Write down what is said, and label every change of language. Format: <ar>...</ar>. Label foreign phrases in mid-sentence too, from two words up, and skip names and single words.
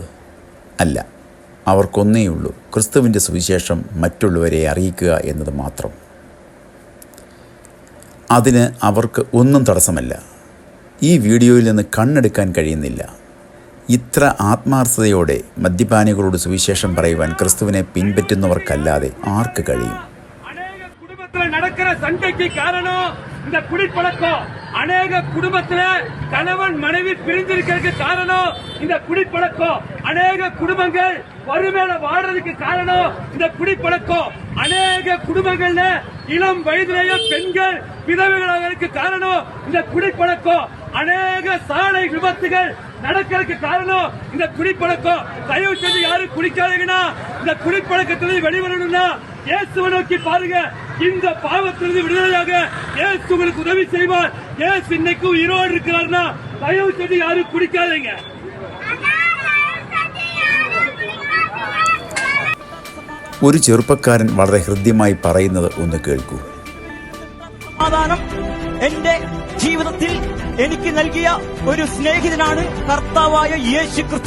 <ml>അല്ല, അവർക്കൊന്നേയുള്ളൂ, ക്രിസ്തുവിൻ്റെ സുവിശേഷം മറ്റുള്ളവരെ അറിയിക്കുക എന്നത് മാത്രം. അതിന് അവർക്ക് ഒന്നും തടസ്സമല്ല. ഈ വീഡിയോയിൽ നിന്ന് കണ്ണെടുക്കാൻ കഴിയുന്നില്ല. ഇത്ര ആത്മാർത്ഥതയോടെ മദ്യപാനികളോട് സുവിശേഷം പറയുവാൻ ക്രിസ്തുവിനെ പിൻപറ്റുന്നവർക്കല്ലാതെ ആർക്ക് കഴിയും?</ml> <ta>நடக்கிற சண்டைக்கு காரணம் இந்த குடிப்பழக்கம். அநேக குடும்பத்துல கணவன் மனைவி பிரிஞ்சிருக்கிறதுக்கு காரணம் இந்த குடிப்பழக்கம். அநேக குடும்பங்கள் வறுமையில வாடுறதுக்கு காரணம் இந்த குடிப்பழக்கம். அநேக குடும்பங்கள்ல இளம் வயதிலேயே பெண்கள் விதவைகளாக காரணம் இந்த குடிப்பழக்கம். அநேக சாலை விபத்துகள் நடக்கிறதுக்கு காரணம் இந்த குடிப்பழக்கம். தயவு செஞ்சு யாரும் குடிக்காதீங்கன்னா, இந்த குடிப்பழக்கத்திலிருந்து வெளிவரணும்னா இயேசுவை நோக்கி பாருங்க. இந்த பாவத்திலிருந்து விடுதலையாக இயேசு உங்களுக்கு உதவி செய்வார். இயேசு இன்னைக்கு உயிரோடு இருக்கிறார்னா தயவு செஞ்சு யாரும் குடிக்காதீங்க.</ta> <ml>ഒരു ചെറുപ്പക്കാരൻ വളരെ ഹൃദ്യമായി പറയുന്നത് ഒന്ന് കേൾക്കൂ. സമാധാനം എന്റെ ജീവിതത്തിൽ എനിക്ക് നൽകിയ ഒരു സ്നേഹിതനാണ് കർത്താവായ യേശു ക്രിസ്തു.</ml>